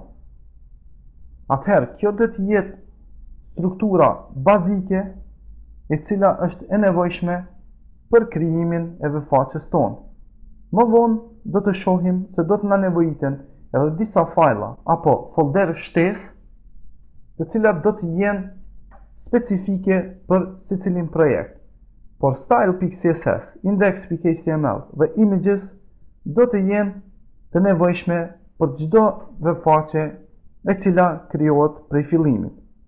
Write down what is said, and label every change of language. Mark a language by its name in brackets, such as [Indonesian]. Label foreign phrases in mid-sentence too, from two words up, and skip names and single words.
[Albanian] Atëherë, kjo do të jetë struktura bazike e cila është e nevojshme për krijimin e webfaqes tonë. Më vonë do të shohim se do të na nevojiten edhe disa fajla apo folder shtesë, të cilat do të jenë specifike për secilin projekt. Por style.css, index.html dhe images do të jenë të nevojshme për çdo webfaqe e cila krijohet prej fillimit.